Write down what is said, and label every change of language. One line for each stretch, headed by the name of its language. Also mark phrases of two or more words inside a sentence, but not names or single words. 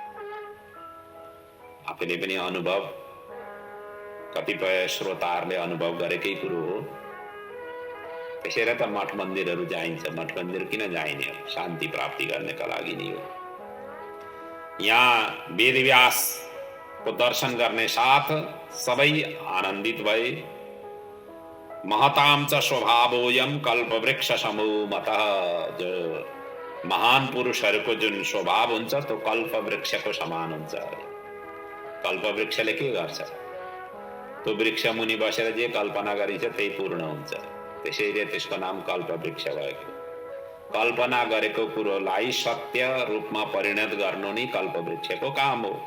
Nepali: आफैले पनि अनुभव, कतिपय श्रोताहरूले अनुभव गरेकै कुरो हो। त्यसैले त मठ मन्दिरहरू जाइन्छ। मठ मन्दिर किन जाइने? शान्ति प्राप्ति गर्नका लागि नै हो। यहाँ वेदव्यासको दर्शन गर्ने साथ सबै आनन्दित भए।
Sanskrit: महतां च स्वभावोऽयं कल्पवृक्ष समो मतः।
Nepali: जो महान पुरुषहरूको जुन स्वभाव हुन्छ त्यो कल्पवृक्षको समान हुन्छ। कल्पवृक्षले के गर्छ? त्यो वृक्ष मुनि बसेर जे कल्पना गरिन्छ त्यही पूर्ण हुन्छ। त्यसैले त्यसको नाम कल्पवृक्ष भएको। कल्पना गरेको कुरोलाई सत्य रूपमा परिणत गर्नु नै कल्पवृक्षको काम हो।